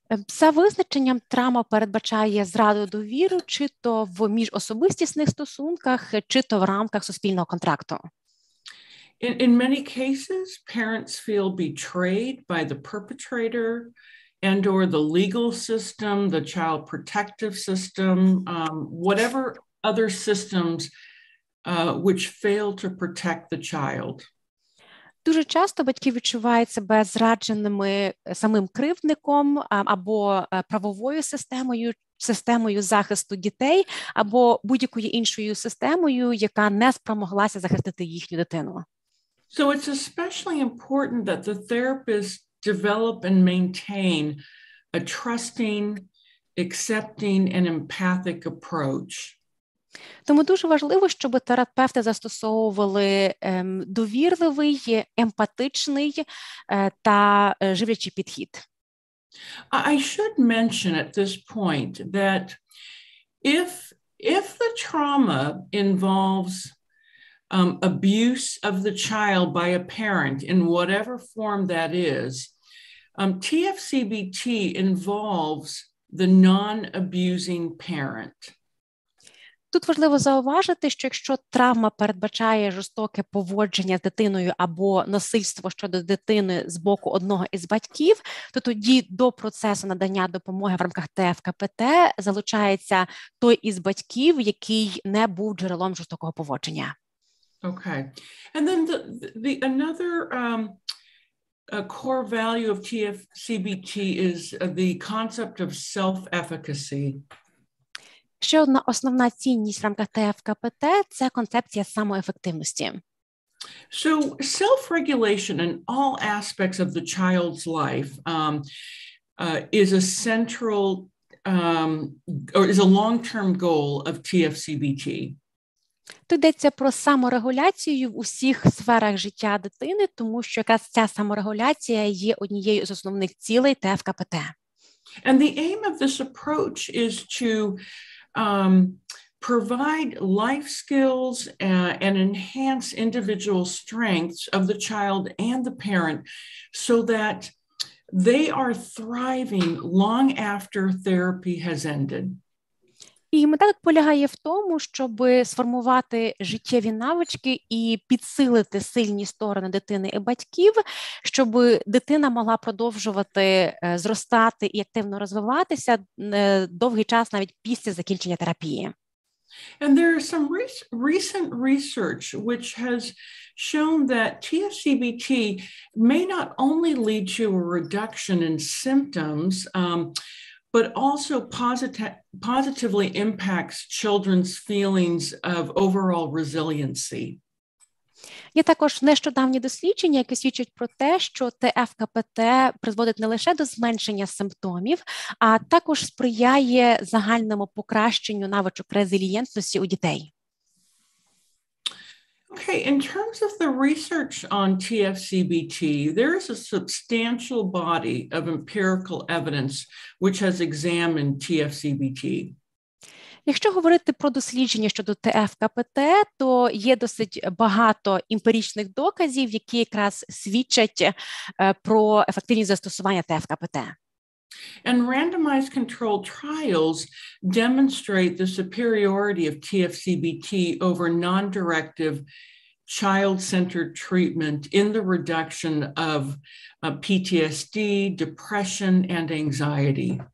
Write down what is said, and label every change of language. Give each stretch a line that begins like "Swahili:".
Ukrainian: За визначенням, травма передбачає зраду довіри, чи то в міжособистісних стосунках, чи то в рамках суспільного контракту.
English: In many cases, parents feel betrayed by the perpetrator and or the legal system, the child protective system, whatever other systems which fail to protect the child.
Ukrainian: Дуже часто батьки відчувають себе зрадженими самим кривдником або правовою системою захисту дітей, або будь-якою іншою системою, яка не спромоглася захистити їхню дитину.
English: So it's especially important that the therapist develop and maintain a trusting, accepting, and empathic approach.
Ukrainian: Тому дуже важливо, щоб терапевти застосовували довірливий, емпатичний та живлячий підхід.
English: I should mention at this point that if the trauma involves abuse of the child by a parent in whatever form that is, TFCBT involves the non-abusing parent.
Ukrainian: Тут важливо зауважити, що якщо травма передбачає жорстоке поводження з дитиною або насильство щодо дитини з боку одного із батьків, то тоді до процесу надання допомоги в рамках ТФКПТ залучається той із батьків, який не був джерелом жорстокого поводження.
English: Okay. And then another a core value of TFCBT is the concept of self-efficacy.
Ukrainian: Ще одна основна цінність в рамках ТФКПТ – це концепція самоефективності.
English: So self-regulation in all aspects of the child's life is a central or is a long-term goal of TFCBT.
Ukrainian: Тут йдеться про саморегуляцію в усіх сферах життя дитини, тому що якраз ця саморегуляція є однією з основних цілей ТФКПТ.
English: And the aim of this approach is to provide life skills and enhance individual strengths of the child and the parent so that they are thriving long after therapy has ended.
Ukrainian: І мета полягає в тому, щоб сформувати життєві навички і підсилити сильні сторони дитини і батьків, щоб дитина могла продовжувати зростати і активно розвиватися довгий час навіть після закінчення терапії.
English: And there is some recent research which has shown that TFCBT may not only lead to a reduction in symptoms, but also positively impacts children's feelings of overall resiliency.
Ukrainian: Є також нещодавні дослідження, які свідчать про те, що ТФКПТ призводить не лише до зменшення симптомів, а також сприяє загальному покращенню навичок резилієнтності у дітей.
English: Okay, in terms of the research on TFCBT, there is a substantial body of empirical evidence which has examined TFCBT.
Ukrainian: Якщо говорити про дослідження щодо ТФКПТ, то є досить багато емпіричних доказів, які якраз свідчать про ефективність застосування ТФКПТ.
English: And randomized controlled trials demonstrate the superiority of TFCBT over non-directive child-centered treatment in the reduction of PTSD, depression, and anxiety.